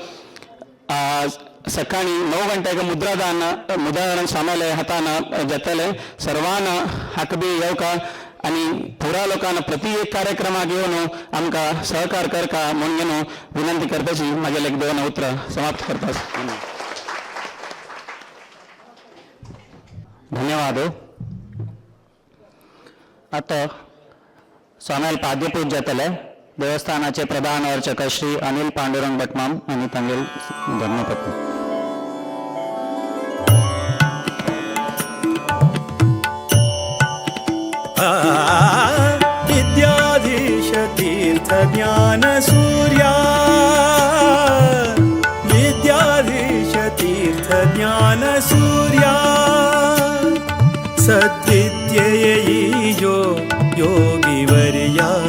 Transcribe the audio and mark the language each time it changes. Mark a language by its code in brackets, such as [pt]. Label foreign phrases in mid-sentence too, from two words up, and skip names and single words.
[kok] सकाळी 9 गंटेक मुद्रादान स्वाम्याले हातान जातले सर्वान हाकबी येवका आनी पुरा लोकांना प्रति एक कार्यक्रमाक येवन आमकां सहकार करका म्हणून विनंती करपाची म्हागेले 2 उतरां समाप्त करता धन्यवाद आता स्वाम्याल पाद्यपूज जातले देवस्थानाचे प्रधान अर्चक श्री अनिल पांडुरंग भटमाम आनी तांगेल धर्मपत्नी [sa] विद्याधीश तीर्थ ज्ञान सूर्या विद्याधीश तीर्थ ज्ञान सूर्या सद्विद्येयो योगिवर्या